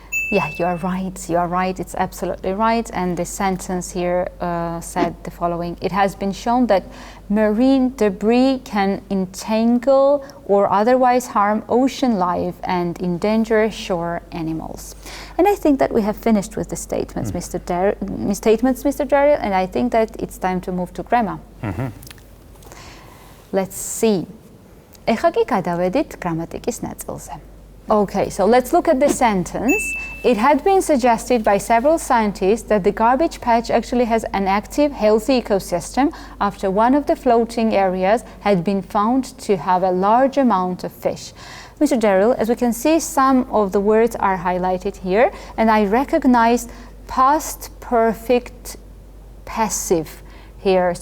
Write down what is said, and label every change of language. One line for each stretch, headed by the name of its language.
English: Yeah, you are right, it's absolutely right. And the sentence here said the following: it has been shown that marine debris can entangle or otherwise harm ocean life and endanger shore animals. And I think that we have finished with the statements, Mr. Dare, and I think that it's time to move to grammar. Let's see.
Georgian: ეხლა კი გადავედით გრამატიკის ნაწილზე.
English: Okay, so let's look at the sentence. It had been suggested by several scientists that the garbage patch actually has an active, healthy ecosystem after one of the floating areas had been found to have a large amount of fish. Mr. Dere, as we can see, some of the words are highlighted here, and I recognize past perfect passive here.